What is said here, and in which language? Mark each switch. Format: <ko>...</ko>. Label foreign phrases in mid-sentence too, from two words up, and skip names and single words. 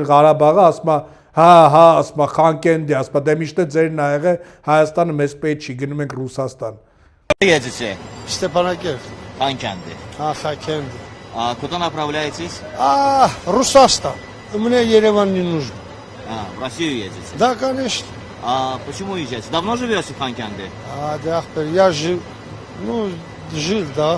<hy>Ղարաբաղը, ասում ասում Խանկենդի, ասում դե միշտ ձերն ա եղել, Հայաստանը մեզ պետք չի, գնում ենք Ռուսաստան։</hy> <ru>Едете? Степанакерт. Ханкянды. Хакенди. А куда направляетесь? Русастан. Мне Ереван не нужен. В Россию едете? Да, конечно. А почему уезжаете? Давно живете в Ханкянде? Я жил, да.</ru>